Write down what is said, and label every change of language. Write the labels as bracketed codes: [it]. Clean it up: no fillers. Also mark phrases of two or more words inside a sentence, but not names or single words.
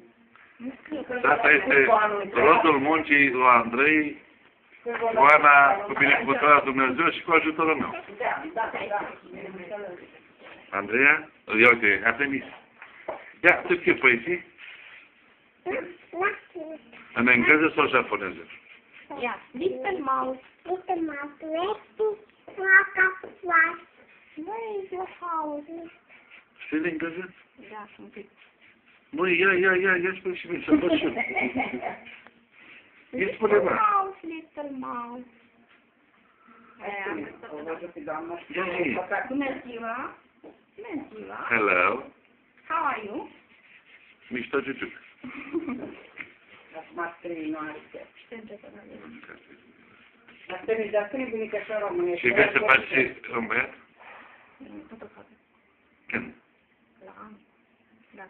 [ro] Asta este rodul muncii lui Andrei, cu Ana, cu binecuvântarea Dumnezeu și cu ajutorul meu. Da. Andreea? Ia uite, Artemis. Ia, tu ce poezii? În engleză sau japoneză? Ia, [en] Little Mouse. Little mouse, where to fly? Where is your house? [ro] Știi de engleză? Da, un pic. Măi, ia spune și mie, să văd și eu. Ia spune, mă. [en] Mouse, Little Mouse. [ro] Bună ziua. Bună ziua. [en] Hello. How are you? [ro] Mișto ciuciuc. Acum scrie, nu are ce. Știu ce să vedem. Dar scrie bunica și românește. Și vrei să faci și un băiat? Tot o fac. Când? La anul. Dacă.